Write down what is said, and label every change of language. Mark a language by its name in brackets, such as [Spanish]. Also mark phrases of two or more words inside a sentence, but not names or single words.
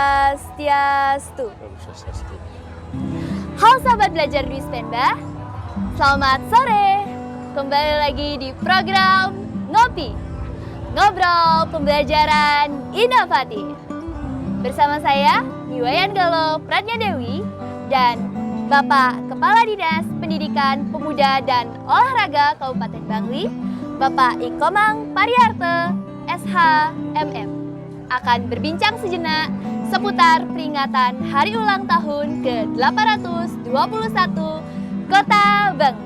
[Indonesian] Swastiastu. Om Swastiastu. Halo sahabat belajar Dwi Spenba, selamat sore. Kembali lagi di program Ngopi, Ngobrol Pembelajaran Inovatif. Bersama saya, Niwayan Galo Pratnya Dewi, dan Bapak Kepala Dinas Pendidikan Pemuda dan Olahraga Kabupaten Bangli, Bapak Ikomang Pariarte, SHMM, akan berbincang sejenak seputar peringatan Hari Ulang Tahun ke-821 Kota Bangli.